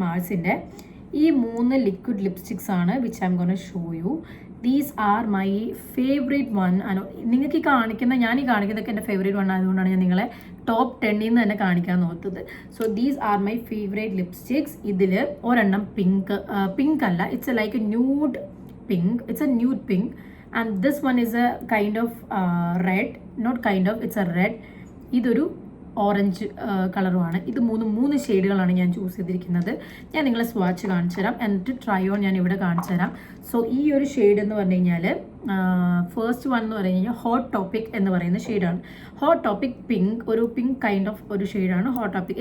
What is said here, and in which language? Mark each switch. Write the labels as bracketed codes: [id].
[ml] മാൾസിൻ്റെ ഈ 3 liquid lipsticks ആണ് [en] Which I'm gonna show you. These are my favourite one. [ml] നിങ്ങൾക്ക് ഞാൻ ഈ കാണിക്കുന്നതൊക്കെ എൻ്റെ ഫേവറേറ്റ് വൺ ആയതുകൊണ്ടാണ് ഞാൻ നിങ്ങളെ ടോപ്പ് 10 നിന്ന് തന്നെ കാണിക്കാൻ നോക്കുന്നത്. [en] So these are my favourite lipsticks. [ml] ഇതിൽ ഒരെണ്ണം പിങ്ക് അല്ല, [en] It's a like a nude pink. It's a nude pink, and this one is a kind of red, not kind of, it's a red. [ml] ഇതൊരു orange കളറുമാണ്. ഇത് മൂന്ന് ഷെയ്ഡുകളാണ് ഞാൻ choose ചെയ്തിരിക്കുന്നത്. ഞാൻ നിങ്ങളെ സ്വാച്ച് കാണിച്ചു തരാം, എന്നിട്ട് ട്രൈ ഓൺ ഞാൻ ഇവിടെ കാണിച്ചു തരാം. സോ ഈ ഒരു ഷെയ്ഡ് എന്ന് പറഞ്ഞു കഴിഞ്ഞാൽ ഫസ്റ്റ് വൺ എന്ന് പറഞ്ഞു കഴിഞ്ഞാൽ ഹോട്ട് ടോപ്പിക് എന്ന് പറയുന്ന ഷെയ്ഡാണ്. ഹോട്ട് ടോപ്പിക് പിങ്ക്, ഒരു പിങ്ക് കൈൻഡ് ഓഫ് ഒരു ഷെയ്ഡാണ് ഹോട്ട് ടോപ്പിക്.